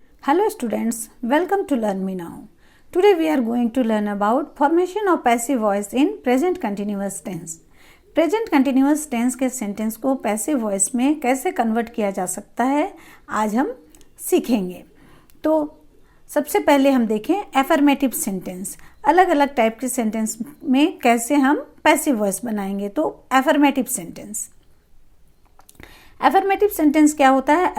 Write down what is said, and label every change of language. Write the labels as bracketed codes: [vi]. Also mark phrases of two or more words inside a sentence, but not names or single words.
[en] Hello students, welcome to Learn Me Now. Today we are going to learn about formation of passive voice in present continuous tense. Present continuous tense [hi] के सेंटेंस को [en] passive voice [hi] में कैसे कन्वर्ट किया जा सकता है आज हम सीखेंगे। तो सबसे पहले हम देखें [en] affirmative sentence. [hi] अलग अलग टाइप के सेंटेंस में कैसे हम [en] passive voice [hi] बनाएंगे। तो [en] affirmative sentence, affirmative sentence [hi] क्या होता है?